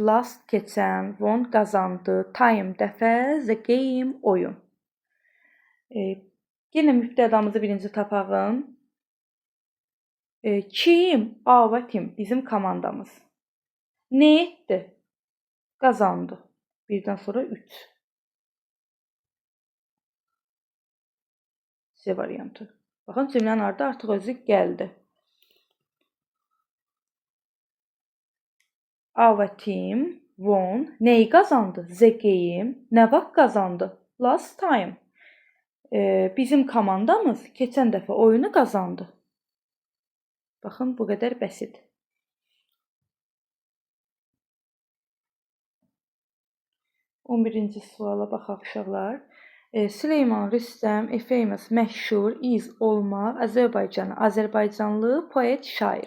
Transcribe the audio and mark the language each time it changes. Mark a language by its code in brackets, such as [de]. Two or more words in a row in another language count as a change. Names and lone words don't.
[az] Last keçən, won qazandı, time dəfə, [en] the game [az] oyun. Yenə mübtədamızı birinci tapağım. Kim? A və Tim bizim komandamız. Nə etdi? Qazandı. 1-dən sonra 3. C variantı. Baxın, cümlənin ardı artıq özü gəldi. A və Tim won. Nəyi qazandı? [en] The game. [az] Nə vaxt qazandı? [en] Last time. [az] Bizim komandamız keçən dəfə oyunu qazandı. Baxın, bu qədər bəsit. On birinci suala baxaq uşaqlar. Süleyman Rüstəm, [en] a famous, [az] məşhur, is, olmaq, Azərbaycanlı poet, şair.